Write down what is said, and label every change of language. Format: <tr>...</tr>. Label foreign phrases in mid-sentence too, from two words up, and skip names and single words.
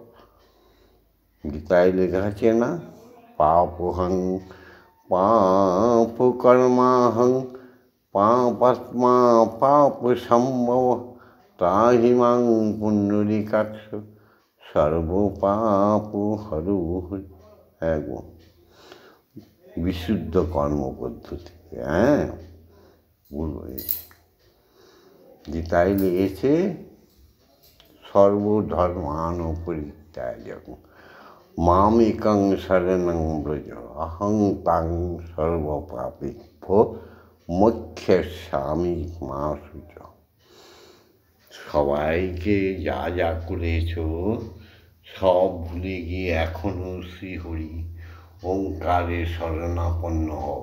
<bn>গীতায় লেখা আছে না,</bn> <sa>পাপহং পাপ কর্মাহং পাপাত্মা পাপ সম্ভব ত্রাহিমাং পুণ্ডরীকাক্ষ সর্বপাপ হরু।</sa> <bn>হ্যাঁ গো, বিশুদ্ধ কর্ম পদ্ধতি। হ্যাঁ, ভুল হয়েছে। গীতায় লিখেছে</bn> <sa>সর্বধর্মান পরিত্যাজ্য মামেকং শরণং ব্রজ অহং তাং সর্বপাপেভ্যো মোক্ষয়িষ্যামি মা শুচি।</sa> <bn>সবাইকে যা যা করেছ সব ভুলে গিয়ে এখনো শ্রীহরি ওঙ্কারে শরণাপন্ন হও।</bn>